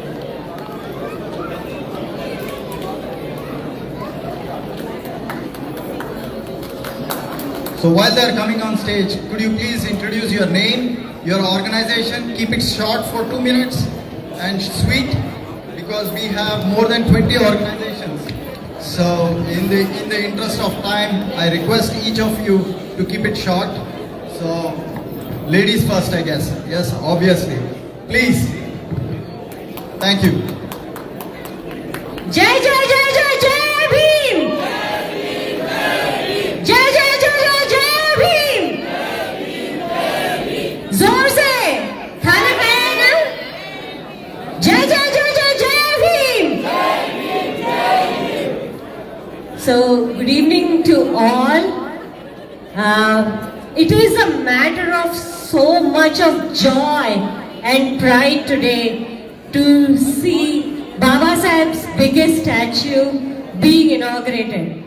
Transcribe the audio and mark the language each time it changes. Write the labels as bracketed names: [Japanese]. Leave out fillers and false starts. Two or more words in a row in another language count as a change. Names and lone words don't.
[English] So while they are coming on stage, could you please introduce your name, your organization, keep it short for 2 minutes and sweet, because we have more than 20 organizations. So in the interest of time, I request each of you to keep it short. So ladies first, I guess. Yes, obviously. Please. Thank you. [Hindi] जय जय जय जय जय भीम! जय जय जय जय जय भीम! जोर से खाना खाया ना? जय जय जय जय जय भीम! [English] So, good evening to all. It is a matter of so much of joy and pride today to see Baba Saheb's biggest statue being inaugurated.